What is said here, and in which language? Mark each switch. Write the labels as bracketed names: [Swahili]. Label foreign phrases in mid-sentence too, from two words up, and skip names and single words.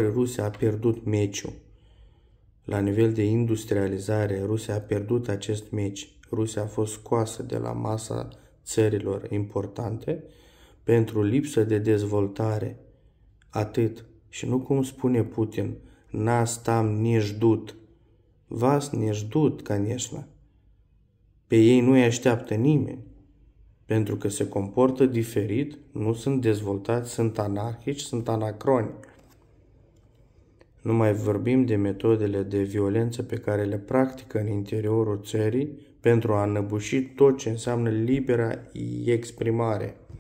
[Romanian] Ori Rusia a pierdut meciul. La nivel de industrializare, Rusia a pierdut acest meci. Rusia a fost scoasă de la masa țărilor importante pentru lipsă de dezvoltare. Atât. Și nu cum spune Putin, [Russian] нас там не ждут. Вас не ждут, конечно. [Romanian] Pe ei nu îi așteaptă nimeni. Pentru că se comportă diferit, nu sunt dezvoltați, sunt anarhici, sunt anacroni. Nu mai vorbim de metodele de violență pe care le practică în interiorul țării pentru a înăbuși tot ce înseamnă libera exprimare.